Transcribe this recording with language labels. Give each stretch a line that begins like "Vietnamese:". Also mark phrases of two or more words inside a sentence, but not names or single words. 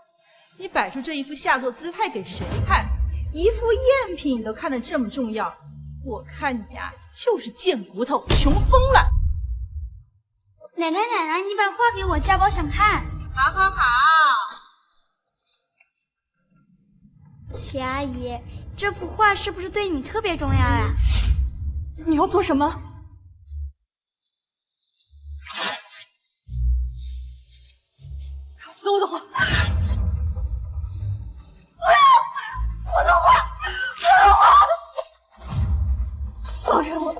Chinese: 你擺出這一副下作姿態給誰看？一副贗品你都看得這麼重要，我看你呀，就是賤骨頭，窮瘋了。奶奶，你把畫給我，家寶想看。好好好。齊阿姨，這幅畫是不是對你特別重要呀？你要做什麼？撕我的畫！我的畫！放人我！